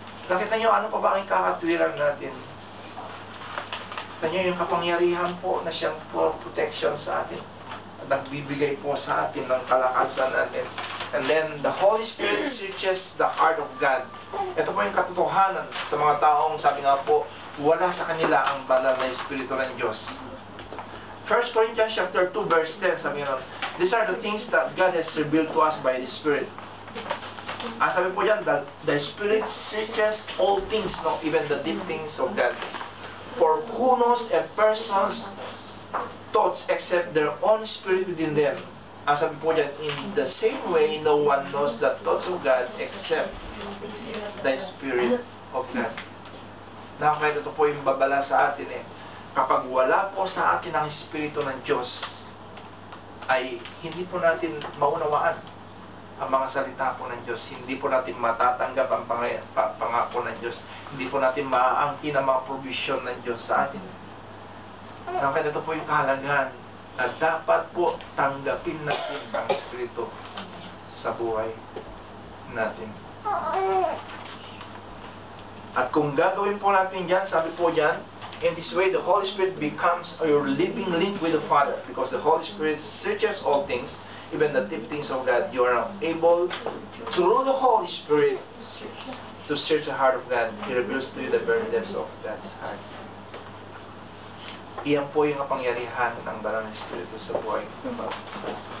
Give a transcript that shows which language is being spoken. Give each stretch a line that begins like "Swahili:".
Filipino: Nakita nyo, ano pa ba ang kakatwiran natin? Nakita nyo yung kapangyarihan po na siyang
English: for protection
Filipino: sa atin. At nagbibigay po sa atin ng kalakasan natin.
English: And then, the Holy Spirit searches the heart of God.
Filipino: Ito po yung katotohanan sa mga taong, sabi nga po, wala sa kanila ang banal na Espiritu ng Diyos.
English: 1 Corinthians chapter 2 verse 10,
Filipino: sabi nga,
English: these are the things that God has revealed to us by the Spirit.
Filipino: Sabi po yan,
English: that the Spirit searches all things, no, even the deep things of God. For who knows a person's thoughts except their own spirit within them?
Filipino: Sabi po dyan,
English: in the same way, no one knows the thoughts of God except the Spirit of God.
Filipino: Nakakaya ito po yung babala sa atin kapag wala po sa atin ang Espiritu ng Diyos, ay hindi po natin maunawaan ang mga salita po ng Diyos. Hindi po natin matatanggap ang pangako ng Diyos. Hindi po natin maaangkin ang mga provision ng Diyos sa atin. Kaya ito po yung kahalagahan na dapat po tanggapin natin ang Espiritu sa buhay natin. At kung gagawin po natin yan, sabi po yan,
English: in this way, the Holy Spirit becomes your living link with the Father, because the Holy Spirit searches all things, even the deep things of God. You are able, through the Holy Spirit, to search the heart of God. He reveals to you the very depths of God's heart.
Filipino: Iyan po yung kapangyarihan ng Banal na Espiritu sa buhay ng bawat isa.